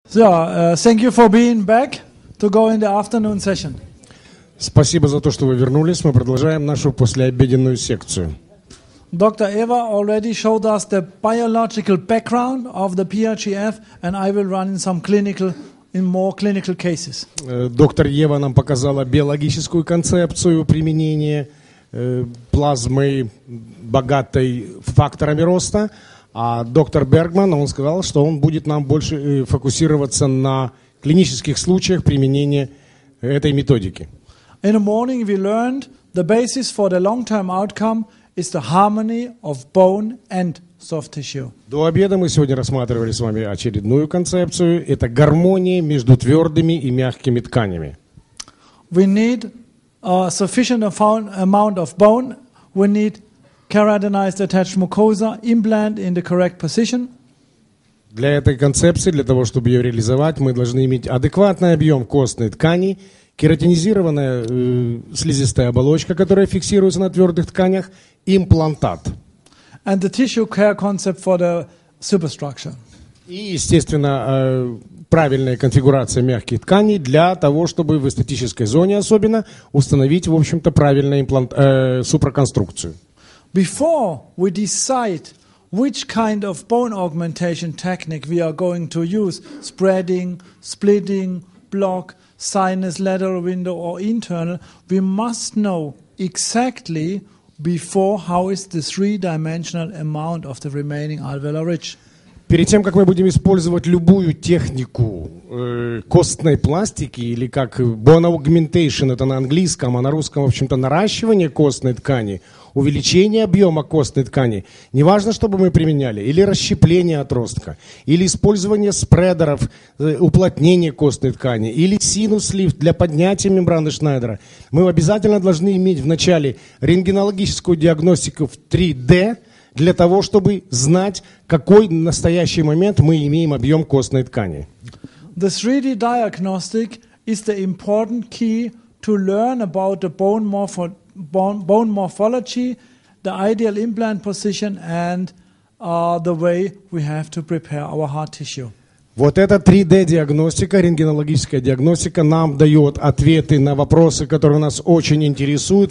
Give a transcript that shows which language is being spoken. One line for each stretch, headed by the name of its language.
English: Thank you for being back to go in the afternoon session.
Russian: Спасибо за то, что вы вернулись. Мы продолжаем нашу послеобеденную секцию.
English: Dr. Eva already showed us the biological background of the PRGF, and I will run in more clinical cases.
Russian: Доктор Ева нам показала биологическую концепцию применения плазмы, богатой факторами роста, а доктор Бергман, он сказал, что он будет нам больше фокусироваться на клинических случаях применения этой методики.
English: In the morning we learned the basis for the long-term outcome is the harmony of bone and soft tissue.
Russian: До обеда мы сегодня рассматривали с вами очередную концепцию. Это гармония между твердыми и мягкими тканями.
English: We need a sufficient amount of bone. We need keratinized attached mucosa, implant in the correct position.
Russian: Для этой концепции, для того, чтобы ее реализовать, мы должны иметь адекватный объем костной ткани, кератинизированная слизистая оболочка, которая фиксируется на твердых тканях, имплантат.
English: And the tissue care concept for the superstructure.
Russian: И, естественно, правильная конфигурация мягких тканей для того, чтобы в эстетической зоне особенно установить, в общем-то, правильную супроконструкцию.
English: Before we decide which kind of bone augmentation technique we are going to use, spreading, splitting, block, sinus, lateral window or internal, we must know exactly before how is the three-dimensional amount of the remaining alveolar ridge.
Russian: Перед тем, как мы будем использовать любую технику костной пластики, или как bone augmentation, это на английском, а на русском, в общем-то, наращивание костной ткани, увеличение объема костной ткани, неважно, что бы мы применяли, или расщепление отростка, или использование спредеров, уплотнение костной ткани, или синус-лифт для поднятия мембраны Шнайдера, мы обязательно должны иметь в начале рентгенологическую диагностику в 3D, для того, чтобы знать, какой в настоящий момент мы имеем объем костной ткани.
English: The 3D diagnostic is the important key to learn about the bone morphology, the ideal implant position and the way we have to prepare our hard tissue.
Russian: Вот эта 3D-диагностика, рентгенологическая диагностика нам дает ответы на вопросы, которые нас очень интересуют.